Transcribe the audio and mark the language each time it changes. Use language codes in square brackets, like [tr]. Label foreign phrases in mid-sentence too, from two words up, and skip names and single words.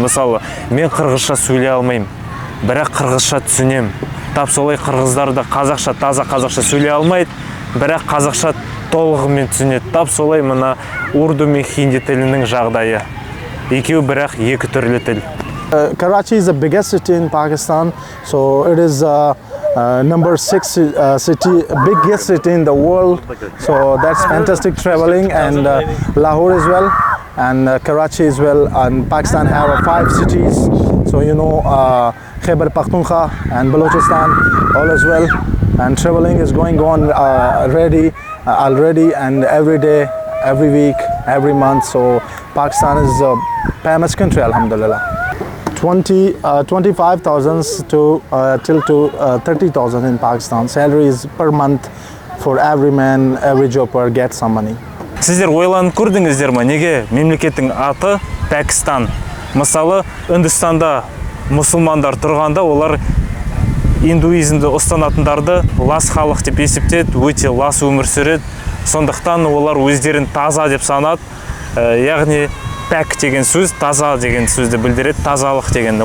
[kk] Мысалы, мен қырғызша сөйлей алмаймын, бірақ қырғызша түсінем. Тап солай қырғыздар да таза қазақша сөйлей алмайды, бірақ қазақша толығымен түсінеді. Тап солай мына урду мен хинди тілінің жағдайы. Екеуі бірақ екі түрлі тіл. [en] Karachi is the biggest city in Pakistan, so it is number 6 city, biggest city in the world. So that's fantastic traveling, and Lahore as well, and Karachi as well. And Pakistan have 5 cities, so you know Khyber Pakhtunkhwa and Balochistan all as well. And traveling is going on already, and every day, every week, every month. So Pakistan is a famous country, alhamdulillah. 25,000 to till to 30,000 in Pakistan. Salary is per month for every man, every jobber gets some money. [kk] Сіздер ойланып көрдіңіздер ме, неге мемлекеттің аты Пәкістан? Мысалы, Үндістанда мұсылмандар тұрғанда, олар индуизмді ұстанатындарды лас халық деп есептеді, өте лас өмір сүреді. Сондықтан олар өздерін таза деп санады. Яғни пәк деген сөз, таза деген сөзді білдіреді, тазалық деген.